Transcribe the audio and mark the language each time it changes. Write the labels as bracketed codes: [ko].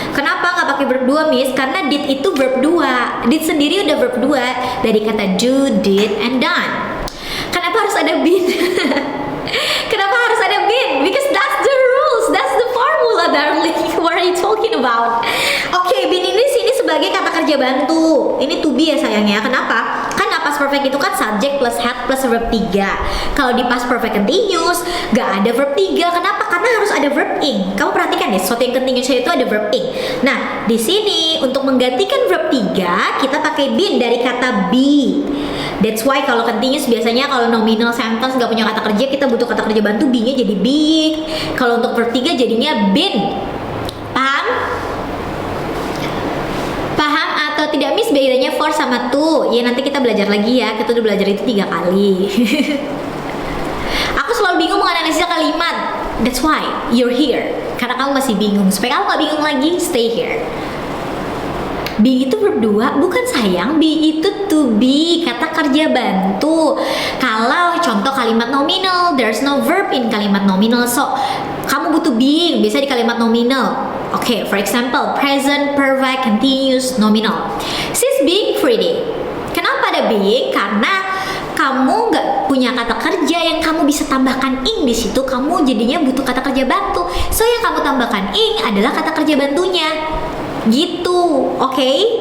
[id] Kenapa nggak pakai verb 2 Miss? Karena did itu verb 2, did sendiri udah verb 2 dari kata do, did, and done. Kenapa harus ada been? Kenapa harus ada been? [en] Because that's the rules, that's the formula, darling. What are you talking about? [id] Oke, been ini sini sebagai kata kerja bantu. Ini to be ya sayangnya. Kenapa? Kan past perfect itu kan subject plus had plus verb 3. Kalau di past perfect continuous gak ada verb 3. Kenapa? Karena harus ada verb ing. Kamu perhatikan deh, sesuatu yang continuous itu ada verb ing. Nah, di sini untuk menggantikan verb 3 kita pakai been dari kata be. [en] That's why [id] kalau continuous biasanya kalau nominal sentence gak punya kata kerja, kita butuh kata kerja bantu, be-nya jadi being. Kalau untuk verb 3 jadinya been. Paham? Paham atau tidak Miss bedanya for sama to? Ya nanti kita belajar lagi ya, kita udah belajar itu 3 kali. Aku selalu bingung menganalisis kalimat. [en] That's why you're here. [id] Karena kamu masih bingung. Supaya kamu gak bingung lagi, [en] stay here. [id] Be itu verb 2, bukan sayang. Be itu to be, kata kerja bantu. Kalau contoh kalimat nominal, [en] there's no verb in [id] kalimat nominal. So, kamu butuh being, biasa di kalimat nominal. [en] Oke, for example, present perfect continuous nominal. She's being pretty. [id] Kenapa ada being? Karena kamu nggak punya kata kerja yang kamu bisa tambahkan ing di situ, kamu jadinya butuh kata kerja bantu. So, yang kamu tambahkan ing adalah kata kerja bantunya. Gitu, oke?